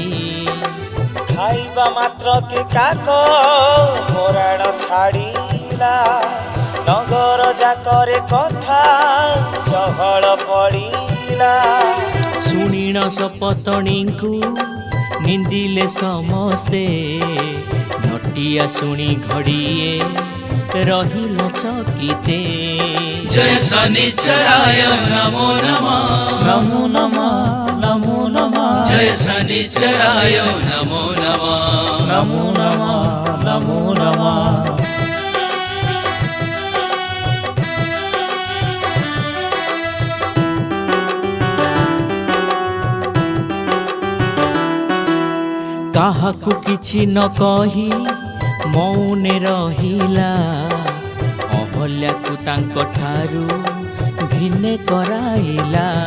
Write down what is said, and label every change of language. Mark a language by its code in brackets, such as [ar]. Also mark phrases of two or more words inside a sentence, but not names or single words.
[or] ଖାଇବା ମାତ୍ରକେ କାକ ପରାଣ ଛାଡ଼ିଲା ନଗର ଯାକରେ କଥା ଚହଳ ପଡ଼ିଲା। ଶୁଣିଣ ସପତଣୀଙ୍କୁ ନିନ୍ଦିଲେ ସମସ୍ତେ ନଟିଆ ଶୁଣି ଘଡ଼ିଏ ରହିଲା ଚକିତେ [sa] जय शनिश्चराय नमो नमः नमो नमः नमो नमः जय शनिश्चराय नमो नमः नमो नमः नमो नमः [or] କାହାକୁ କିଛି ନ କହି ମୌନେ ରହିଲା ଅହଲ୍ୟାକୁ ତାଙ୍କ ଠାରୁ ଭିନ୍ନେ କରାଇଲା